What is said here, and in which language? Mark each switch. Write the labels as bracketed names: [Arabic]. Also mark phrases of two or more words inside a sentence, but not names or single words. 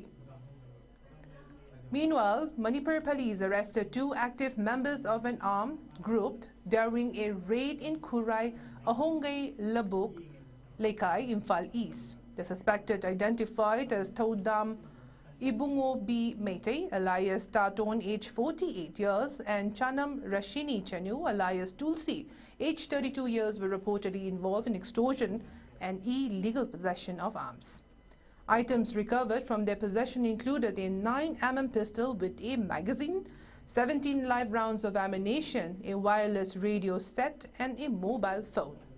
[English] Meanwhile, Manipur police arrested 2 active members of an armed group during a raid in Kurai, Ahongay Labuk, Lekai, Imphal East. The suspected identified as Todam Ibungo B. Meitei, alias Taton, age 48 years, and Chanam Rashini Chanu, alias Tulsi, age 32 years, were reportedly involved in extortion and illegal possession of arms. Items recovered from their possession included a 9mm pistol with a magazine, 17 live rounds of ammunition, a wireless radio set, and a mobile phone.